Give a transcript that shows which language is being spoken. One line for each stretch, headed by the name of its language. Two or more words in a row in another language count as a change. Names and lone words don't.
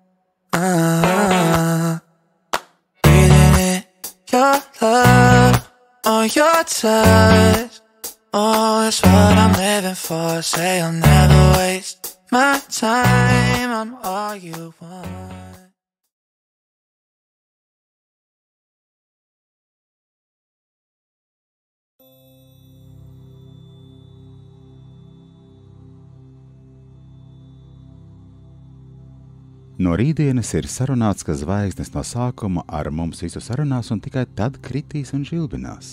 English: Breathing in your love or your touch. Oh, it's what I'm living for. Say I'll never waste my time. I'm all you want.
Latvian: No rītdienas ir sarunāts, ka zvaigznes no sākuma ar mums visu sarunās un tikai tad kritīs un žilbinās.